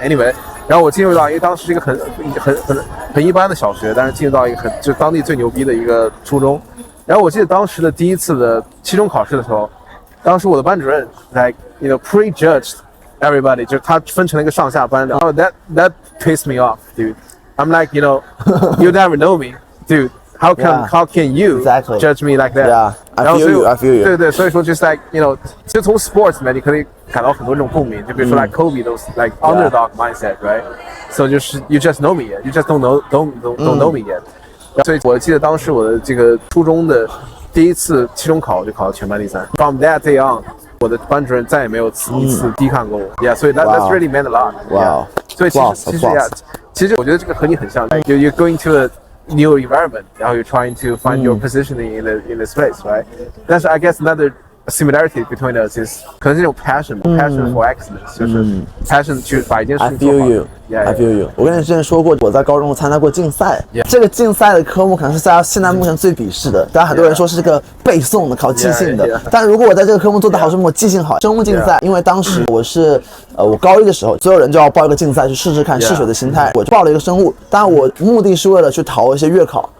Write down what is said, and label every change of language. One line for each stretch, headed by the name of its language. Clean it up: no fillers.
English: Anyway。
Chinese: 然后我进入到，因为当时是一个很一般的小学，但是进入到一个就当地最牛逼的一个初中。然后我记得当时的第一次的期中考试的时候，当时我的班主任
English: prejudged everybody，
Chinese: 就是他分成了一个上下班。
English: 然后 that pissed me off, dude. I'm like, you never know me, dude. How can you judge me like that? Yeah, I feel you.
Chinese: 对，所以说
English: just like
Chinese: 其实从 sports 里面你可以感到很多这种共鸣，就比如说
English: like Kobe those like underdog mindset, right? So
Chinese: 就是
English: you just know me yet, you just don't know me yet.
Chinese: 所以我记得当时我的这个初中的第一次期中考，我就考到全班第3。
English: From that day on，
Chinese: 我的班主任再也没有一次低看过我。
English: Yeah，
Chinese: 所以
English: that's really meant a lot. Wow.
Chinese: 所以其实我觉得这个和你很像。
English: You're going to a new environment，
Chinese: 然后
English: you're trying to find your positioning in this place, right?
Chinese: 但是
English: I guess another similarity between us is
Chinese: 可能是这种
English: passion for excellence， 就是 passion
Chinese: 去把一件事情做好。
English: I feel you。
Chinese: 我跟你之前说过，我在高中参加过竞赛，这个竞赛的科目可能是大家现在目前最鄙视的。大家很多人说是这个背诵的、考记性的，但如果我在这个科目做得好，说明我记性好。生物竞赛，因为当时我高一的时候，所有人就要报一个竞赛去试试看试水的心态，我就报了一个生物，当然我目的是为了去逃一些月考。